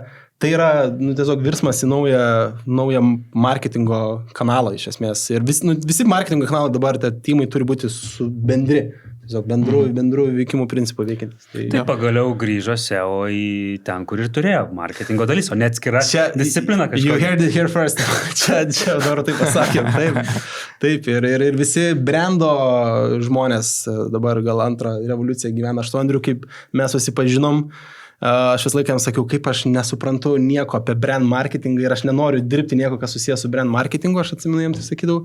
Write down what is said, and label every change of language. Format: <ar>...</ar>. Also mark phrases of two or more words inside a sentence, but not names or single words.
<lt>Tai yra tiesiog virsmas į naują marketingo kanalą iš esmės. Ir visi marketingo kanalai dabar, teamai turi būti bendri. Tiesiog bendrų veikimų principų veikiantis. Tai pagaliau grįžo SEO į ten, kur ir turėjo marketingo dalis, o ne atskira disciplina kažkokia.</lt> <en>You heard it here first.</en> <lt>čia dabar taip pasakėm. Taip. Ir visi brando žmonės dabar gal antrą revoliuciją gyvena. Aš to, Andriu, kaip mes susipažinom, aš vis laiką jam sakiau, kaip aš nesuprantu nieko apie</lt> <en>brand marketingą</en> <lt>ir aš nenoriu dirbti nieko, kas susijęs su</lt> <en>brand marketingu,</en> <lt>aš atsimenu jam tai sakydavau.</lt>